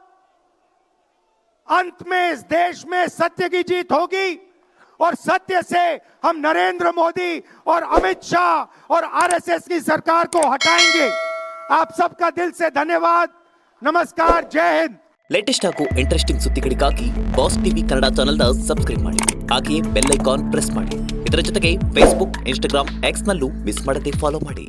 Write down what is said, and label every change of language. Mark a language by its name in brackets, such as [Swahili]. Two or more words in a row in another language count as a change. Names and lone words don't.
[Hindi] अंत में इस देश में सत्य की जीत होगी और सत्य से हम नरेंद्र मोदी और अमित शाह और आरएसएस की सरकार को हटाएंगे। आप सबका दिल से धन्यवाद। नमस्कार, जय हिंद। [Kannada] ಲೇಟೆಸ್ಟ್ ಹಾಗೂ ಇಂಟ್ರೆಸ್ಟಿಂಗ್ ಸುದ್ದಿಗಳಿಗಾಗಿ ಬಾಸ್ ಟಿವಿ ಕನ್ನಡ ಚಾನೆಲ್ನ ಸಬ್ಸ್ಕ್ರೈಬ್ ಮಾಡಿ, ಹಾಗೆಯೇ [English] bell icon press [Kannada] ಮಾಡಿ. ಇದರ ಜೊತೆಗೆ ಫೇಸ್ಬುಕ್, ಇನ್ಸ್ಟಾಗ್ರಾಮ್, ಎಕ್ಸ್ ನಲ್ಲೂ ಮಿಸ್ ಮಾಡದೆ ಫಾಲೋ ಮಾಡಿ.